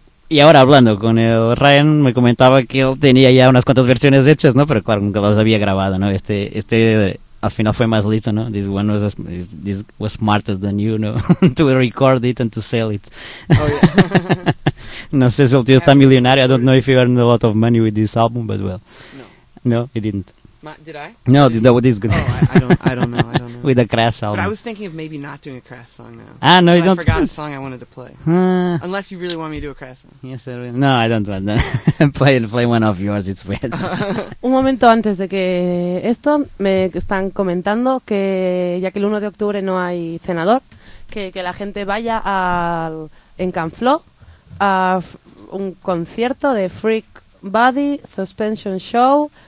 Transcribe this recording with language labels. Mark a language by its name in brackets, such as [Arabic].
[Spanish] Y ahora hablando con el Ryan, me comentaba que él tenía ya unas cuantas versiones hechas, ¿no? Pero claro, nunca las había grabado, ¿no? Este al final fue más listo, ¿no? [English] This one was this was smarter than you, ¿no? To record it and to sell it. Oh, yeah. [Spanish] No sé si el tío está millonario. [English] I don't know if you earned a lot of money with this album, but well. No, he didn't. Did I? No, that was this good. Oh, I don't know. With a Crass album. But I was thinking of maybe not doing a Crass song now. Ah, no, you don't. I forgot a song I wanted to play. Unless you really want me to do a Crass song. Yes, I really. No, I don't want that. play one of yours, it's weird. [Spanish] Un momento antes de que esto, me están comentando que ya que el 1 de octubre no hay cenador, que la gente vaya al Encanfló a un concierto de Freak Body Suspension Show.